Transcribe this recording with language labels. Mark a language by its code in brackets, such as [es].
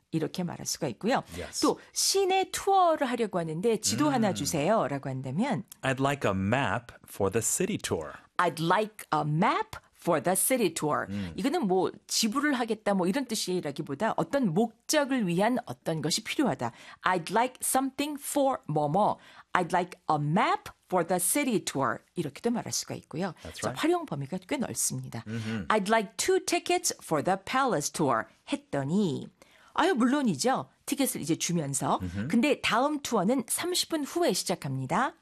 [ko] 이렇게 말할 수가 있고요. [en] Yes. [ko] 또, 시내 투어를 하려고 하는데, 지도 하나 주세요. 라고 한다면, [en] I'd like a map for the city tour. I'd like a map for the city tour. [ko] 이거는 뭐, 지불을 하겠다, 뭐, 이런 뜻이라기보다 어떤 목적을 위한 어떤 것이 필요하다. [en] I'd like something for 뭐뭐. I'd like a map for the city tour. [ko] 이렇게도 말할 수가 있고요. [en] That's [ko] 자, [en] right. [ko] 활용 범위가 꽤 넓습니다. [en] I'd like two tickets for the palace tour. [ko] 했더니, 아유, 물론이죠. 티켓을 이제 주면서. 근데 다음 투어는 30분 후에 시작합니다.